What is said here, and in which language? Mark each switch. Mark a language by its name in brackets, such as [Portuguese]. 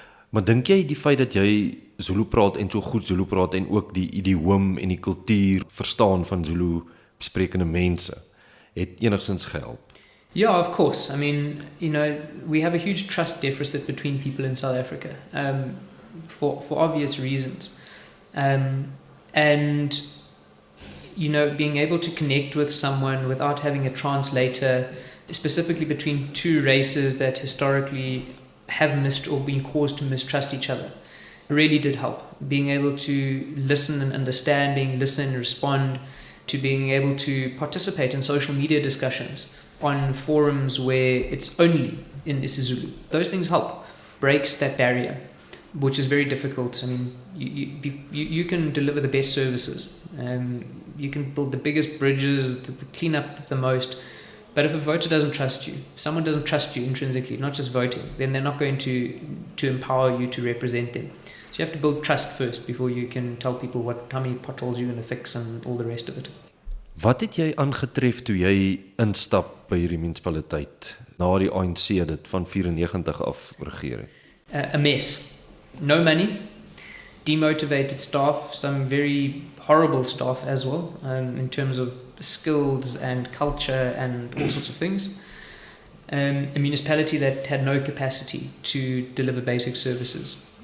[Afrikaans] Maar dink jy die feit dat jy Zulu praat en so goed Zulu praat en ook die idioom en die kultuur verstaan van Zulu sprekende mense het enigstens gehelp? [English] Yeah, of course. I mean, we have a huge trust deficit between people in South Africa, for obvious reasons. And being able to connect with someone without having a translator, specifically between two races that historically have missed or been caused to mistrust each other, really did help. Being able to listen and understand, listen and respond, to being able to participate in social media discussions on forums where it's only in isiZulu. Those things help. Breaks that barrier, which is very difficult. I mean, you can deliver the best services. You can build the biggest bridges, clean up the most. But if a voter doesn't trust you, if someone doesn't trust you intrinsically, not just voting, then they're not going to empower you to represent them. So you have to build trust first before you can tell people how many potholes you're going to fix and all the rest of it. [Afrikaans] Wat het jy aangetref toe jy instap by hierdie munisipaliteit na die ANC dit van 94 af regeer het? [English] A mess. No money, demotivated staff, some very horrible staff as well, in terms of skills and culture and all sorts of things. A municipality that had no capacity to deliver basic services.